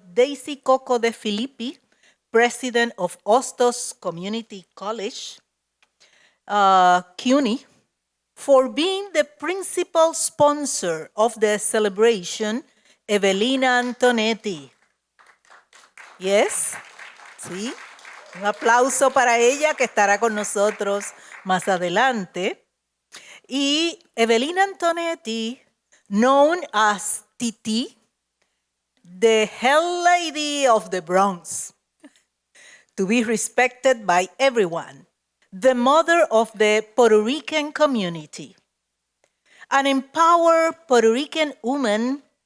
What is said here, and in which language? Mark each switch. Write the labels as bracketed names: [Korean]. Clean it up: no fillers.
[English] Daisy Coco de Filippi, president of Hostos Community College, CUNY, for being the principal sponsor of the celebration, Evelina Antonetty. Yes, sí. [Spanish] Un aplauso para ella que estará con nosotros más adelante. [English] Y Evelina Antonetty, known as Titi, the Hell Lady of the Bronx, to be respected by everyone, the mother of the Puerto Rican community, an empowered Puerto Rican woman